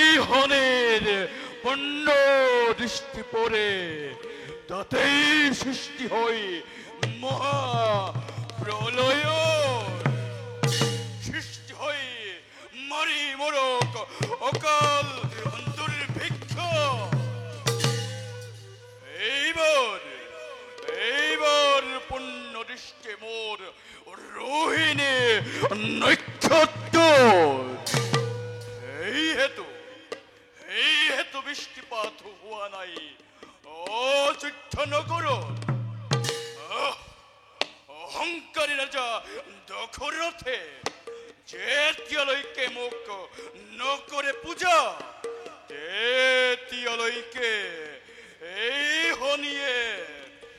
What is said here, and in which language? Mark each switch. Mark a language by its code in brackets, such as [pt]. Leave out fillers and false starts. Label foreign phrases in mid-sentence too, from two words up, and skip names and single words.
[as] হনের পণ্য দৃষ্টি পড়ে, তাতেই সৃষ্টি হয় মহা প্রলয়। সৃষ্টি হয় মারি মরক অকাল দুর্ভিক্ষ। এইবার পণ্য দৃষ্টি মোর রোহিণী নক্ষত্র। এই হেতু বৃষ্টিপাত হওয়া নাই অযোধ্যা নগর। অহংকারী রাজা দশরথে যেতিয়ালৈকে মোক নকৰে পূজা, তেতিয়ালৈকে এই শনিয়ে